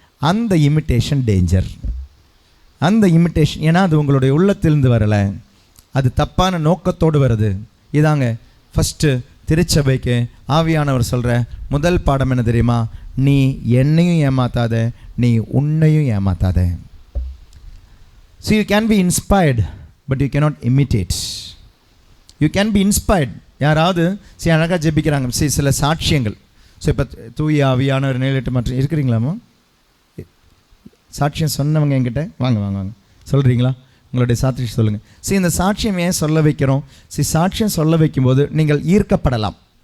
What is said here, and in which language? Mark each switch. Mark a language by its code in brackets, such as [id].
[ta] அந்த imitation danger. அந்த imitation ஏன்னா அது உங்களுடைய உள்ளத்திலிருந்து வரலை, அது தப்பான நோக்கத்தோடு வருது. இதாங்க ஃபஸ்ட்டு திருச்சபைக்கு ஆவியானவர் சொல்கிற முதல் பாடம் என்ன தெரியுமா? நீ என்னையும் ஏமாத்தாத, நீ உன்னையும் ஏமாத்தாத. [en] So you can be inspired but you cannot imitate. You can be inspired. [ta] யாராவது அழகாக ஜெபிக்கிறாங்க, சில சாட்சியங்கள். ஸோ இப்போ தூய ஆவியானவர் நிலையிட்டு மற்றும் இருக்கிறீங்களாமா? சாட்சியம் சொன்னவங்க என்கிட்ட வாங்க வாங்க வாங்க சொல்கிறீங்களா? உங்களுடைய சாட்சியம் சொல்லுங்கள். இந்த சாட்சியம் ஏன் சொல்ல வைக்கிறோம்? சாட்சியம் சொல்ல வைக்கும்போது நீங்கள் ஈர்க்கப்படலாம்.